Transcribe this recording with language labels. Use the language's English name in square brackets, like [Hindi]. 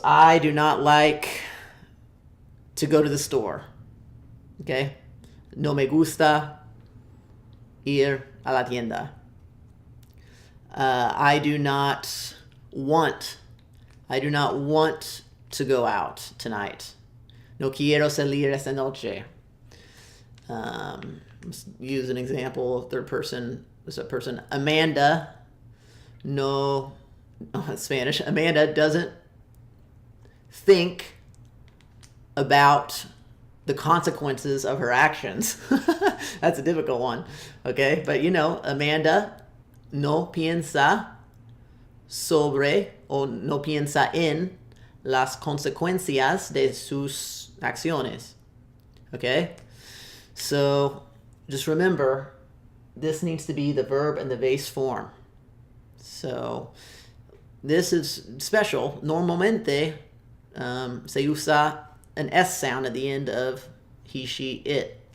[English] I do not like to go to the store. [Spanish] Okay, no me gusta ir a la tienda. [English] I do not want to go out tonight. [Spanish] No quiero salir esta noche. [English] Let's use an example, third person. There's a person, Amanda. No, Spanish. Amanda doesn't think about the consequences of her actions. That's a difficult one. Okay, but you know, [Spanish] Amanda no piensa sobre o no piensa en las consecuencias de sus acciones. [English] Okay? So just remember, this needs to be the verb in the base form. So this is special. [Spanish] Normalmente se usa [English] an S sound at the end of he, she, it.